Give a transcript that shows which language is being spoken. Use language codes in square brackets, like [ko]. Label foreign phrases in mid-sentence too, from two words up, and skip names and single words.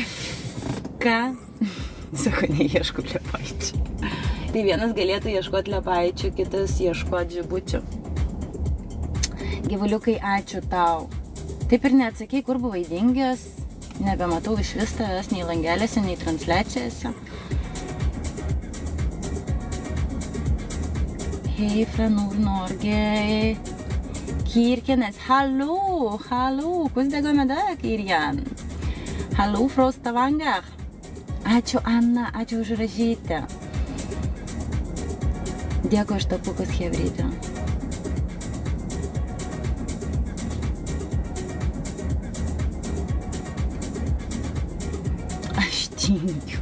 [lt] Ką? Sako, neieškau liepaičių. Tai vienas galėtų ieškoti liepaičių, kitas ieškoti žibučių. Gyvuliukai, ačiū tau. Taip ir neatsakei, kur buvai dingęs. Nebematau iš vis tavęs nei langelėse, nei transliacijose. [no] Hei, fra Nord-Norge. Kirkenes, hallo, hvordan det går med deg, Kirjan? Hallo, fra Stavanger. [lt] Ačiū, Anna, ačiū už ražytę. Dėkui už tapukus, chebrytė. Aš tingiu.